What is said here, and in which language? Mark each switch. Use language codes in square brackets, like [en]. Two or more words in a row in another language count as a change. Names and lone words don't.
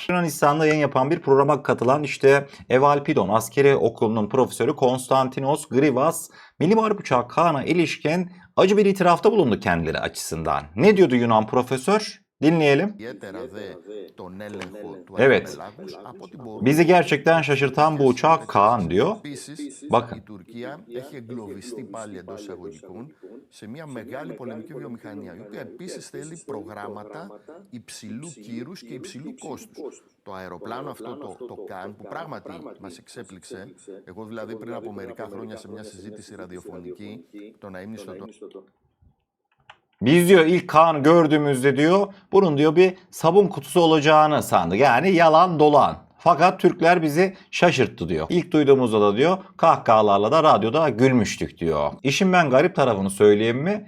[tr] Yunanistan'da yayın yapan bir programa katılan Evalpidon Askeri Okulu'nun profesörü Konstantinos Grivas, Milli Muharip Uçağı Kaan'a ilişkin acı bir itirafta bulundu kendileri açısından. Ne diyordu Yunan profesör? Dinleyelim. Evet. Bizi gerçekten şaşırtan bu uçak Kaan diyor. Bakın. [el] σε μια μεγάλη πολεμική βιομηχανία, η οποία επίσης θέλει προγράμματα υψηλού κύρους και υψηλού κόστους. Το αεροπλάνο αυτό, το ΚΑΝ, που πράγματι μας εξέπληξε, εγώ δηλαδή πριν από μερικά χρόνια σε μια συζήτηση ραδιοφωνική, τον αείμνηστο [tr] Biz diyor ilk Kaan'ı gördüğümüzde diyor bunun diyor bir sabun kutusu olacağını sandık. Yani yalan dolan. Fakat Türkler bizi şaşırttı diyor. İlk duyduğumuzda da diyor kahkahalarla da radyoda gülmüştük diyor. İşin ben garip tarafını söyleyeyim mi?